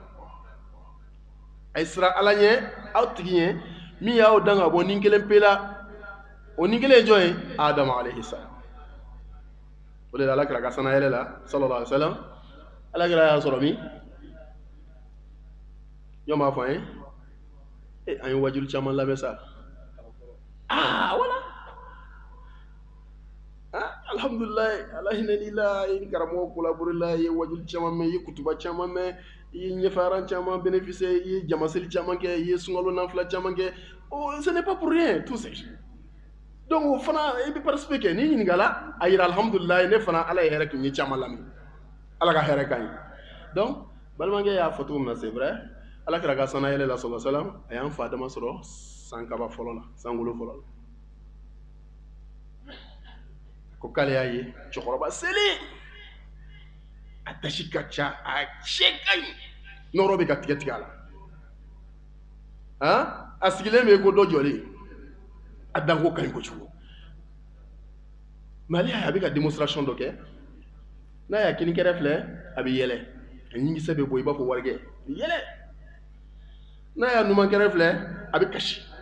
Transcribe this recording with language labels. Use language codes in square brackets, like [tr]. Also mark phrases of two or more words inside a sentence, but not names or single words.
[bm] a ye siran ala ɲɛ aw tigi ɲɛ min y'aw dan ka bɔ ni kelen pe la o ni kelen ye jɔn ye Adama [ar] عليه السلام [bm] o de la alakira ka sanayɛlɛ la [ar] صلى الله عليه وسلم [bm] alakira y'a sɔrɔ min jɔn b'a fɔ an ye an ye wajulu caman lamɛn sa wala alhamdulilayi ala hinɛli la i ni karamɔgɔ collaboré la i ye wajulu caman mɛn i ye kutuba caman mɛn i ye ɲɛfɛaran caman bénéficié i ye jamaseli caman kɛ i ye sunkalo nafila caman kɛ [fr] ce n'est pas pour rien tout ça [bm] donc o fana i bɛ participer kɛ n'i ɲininkala a yira alhamdulilayi ne fana ala ye hɛrɛ kɛ n ye caman lamɛn ala ka hɛrɛ ka ɲi donc balimakɛ y'a fɔ cogo min na [fr] c'est vrai [bm] ala kɛra ka sanayɛlɛ la [ar] صلى الله عليه وسلم [bm] a y'an fa Adama sɔrɔ san kaba fɔlɔ la san wolo fɔlɔ la ko k'ale y'a ye cɛkɔrɔba selen a dasi ka ca a cɛ ka ɲi nɔrɔ bɛ ka tigɛ a la a sigilen bɛ ko dɔ jɔlen a danko ka ɲi kojugu mais ale y'a ye a bɛ ka démonstration dɔ kɛ n'a y'a kini kɛrɛ filɛ a bɛ yɛlɛ a ɲinkisɛ bɛ bɔ i b'a fɔ warikɛ a bɛ yɛlɛ n'a y'a numan kɛrɛ filɛ a bɛ kasi